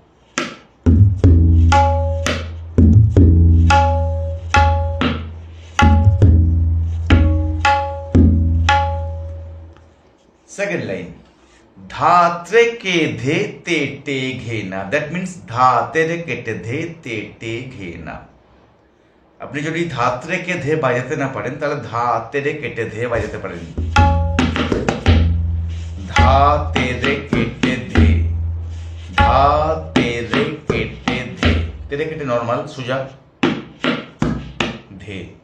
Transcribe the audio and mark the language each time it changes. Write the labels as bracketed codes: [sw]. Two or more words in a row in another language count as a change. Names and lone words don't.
[en] Second line, धात्रे के धे ते टे घेना। That means धातेरे केटे धे ते टे घेना। [bn] আপনি যদি ধাত্রে কে ধে বাজাতে না পারেন তাহলে ধাতেরে কেটে ধে বাজাতে পারেন। ধাতেরে কেটে ধে, ধাতেরে কেটে ধে, তেরে কেটে নরমাল সোজা ধে।